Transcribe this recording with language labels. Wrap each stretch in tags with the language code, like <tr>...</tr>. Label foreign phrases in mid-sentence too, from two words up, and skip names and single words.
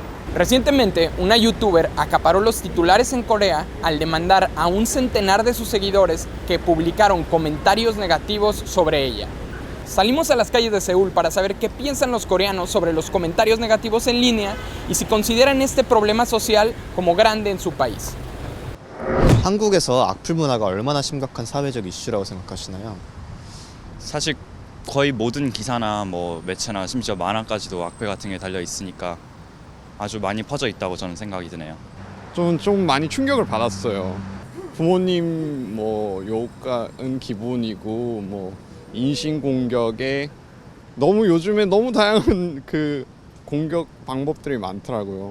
<es>Recientemente, una youtuber acaparó los titulares en Corea al demandar a un centenar de sus seguidores que publicaron comentarios negativos sobre ella. Salimos a las calles de Seúl para saber qué piensan los coreanos sobre los comentarios negativos en línea y si consideran este problema social como grande en su país.</es> <ko>한국에서 악플 문화가 얼마나 심각한 사회적 이슈라고 생각하시나요? 사실 거의 모든 기사나 뭐 매체나 심지어 만화까지도 악플 같은 게 달려 있으니까 아주 많이 퍼져 있다고 저는 생각이 드네요. 좀 많이 충격을 받았어요. 부모님 뭐 욕은 기본이고 뭐 인신 공격에 요즘에 너무 다양한 그 공격 방법들이 많더라고요.</ko>